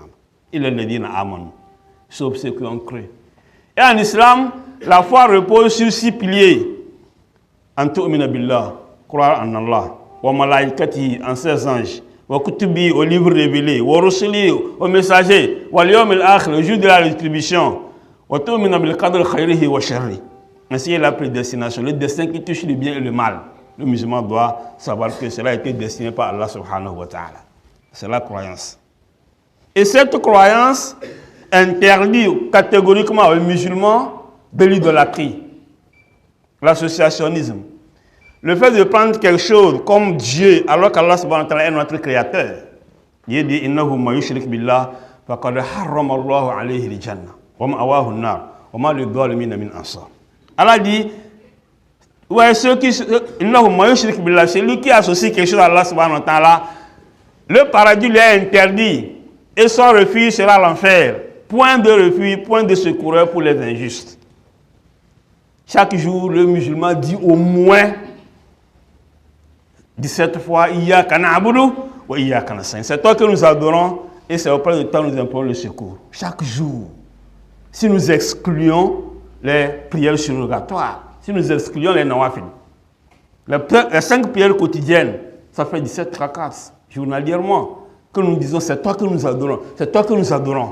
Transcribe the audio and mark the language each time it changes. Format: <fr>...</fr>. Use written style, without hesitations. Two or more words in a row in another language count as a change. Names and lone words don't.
<fr>Il est le dit Amen, sauf ceux qui ont cru. Et en islam, la foi repose sur 6 piliers.</fr> <ar>أن تؤمن بالله,</ar> <fr>croire en Allah,</fr> <ar>وملائكته,</ar> <fr>en ses anges,</fr> <ar>وكتبه,</ar> <fr>au livre révélé,</fr> <ar>ورسله,</ar> <fr>au messager,</fr> <ar>واليوم الآخر,</ar> <fr>le jour de la rétribution,</fr> <ar>وتؤمن بالقدر خيره وشره.</ar> <fr>Ainsi est la prédestination, le destin qui touche le bien et le mal. Le musulman doit savoir que cela a été destiné par</fr> <ar>الله سبحانه وتعالى.</ar> <fr>C'est la croyance. Et cette croyance interdit catégoriquement aux musulmans de l'idolâtrie, l'associationnisme. Le fait de prendre quelque chose comme Dieu alors qu'</fr> <ar>الله سبحانه وتعالى</ar> <fr>est notre créateur. Il dit</fr> <ar>إنه ما يشرك بالله فقد حرم الله عليه الجنة ومأواه النار وما للظالمين من أنصار.</ar> <fr>Allah dit ouais,</fr> <ar>إنه ما يشرك بالله,</ar> <fr>celui qui associe quelque chose à</fr> <ar>الله سبحانه وتعالى,</ar> <fr>le paradis lui est interdit et son refuge sera l'enfer. Point de refuge, point de secours pour les injustes. Chaque jour, le musulman dit au moins 17 fois</fr> <ar>إياك نعبد وإياك نستعين.</ar> <fr>C'est toi que nous adorons et c'est auprès de toi que nous implorons le secours. Chaque jour. Si nous excluons les prières surrogatoires, si nous excluons les nawafil, les 5 prières quotidiennes, ça fait 17 rakats journalièrement que nous disons c'est toi que nous adorons, c'est toi que nous adorons.</fr>